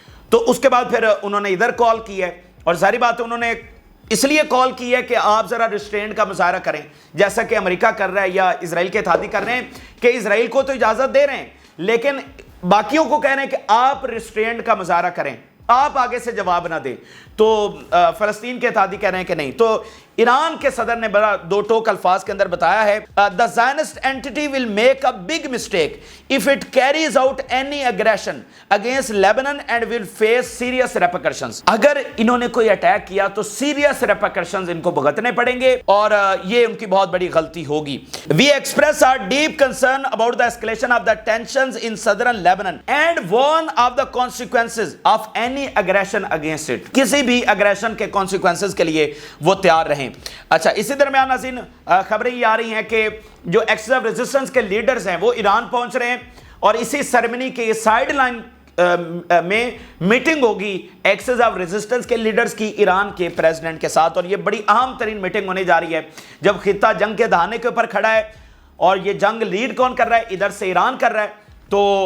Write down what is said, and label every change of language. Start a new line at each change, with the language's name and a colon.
Urdu: تو اس کے بعد پھر انہوں نے ادھر کال کی ہے, اور ظاہری بات ہے انہوں نے اس لیے کال کی ہے کہ آپ ذرا ریسٹرینٹ کا مظاہرہ کریں, جیسا کہ امریکہ کر رہا ہے یا اسرائیل کے اتحادی کر رہے ہیں, کہ اسرائیل کو تو اجازت دے رہے ہیں لیکن باقیوں کو کہہ رہے ہیں کہ آپ ریسٹرینٹ کا مظاہرہ کریں, آپ آگے سے جواب نہ دیں. تو فلسطین کے اتحادی کہہ رہے ہیں کہ نہیں. تو ایران کے صدر نے بڑا دو ٹوک الفاظ کے اندر بتایا ہے,
English: the Zionist entity will make a big mistake if it carries out any aggression against Lebanon and will face serious repercussions.
Urdu: اگر انہوں نے کوئی اٹیک کیا تو
English: serious repercussions
Urdu: ان کو بھگتنے پڑیں گے, اور یہ ان کی بہت بڑی غلطی ہوگی.
English: We express our deep concern about the escalation of the tensions in southern Lebanon and warn of the consequences of any aggression against it.
Urdu: کسی بھی اگریشن کے consequences کے لیے وہ تیار رہیں. اچھا اسی درمیان ناظرین خبریں یہ آ رہی ہیں کہ جو ایکسس آف ریزسٹنس کے لیڈرز ہیں وہ ایران پہنچ رہے ہیں, اور اسی سیریمنی کے سائیڈ لائن میں میٹنگ ہوگی ایکسس آف ریزسٹنس کے لیڈرز کی ایران کے پریزیڈنٹ کے ساتھ، اور یہ بڑی اہم ترین میٹنگ ہونے جا رہی ہے جب خطہ جنگ کے دہانے کے اوپر کھڑا ہے، اور یہ جنگ لیڈ کون کر رہا ہے؟ ادھر سے ایران کر رہا ہے، تو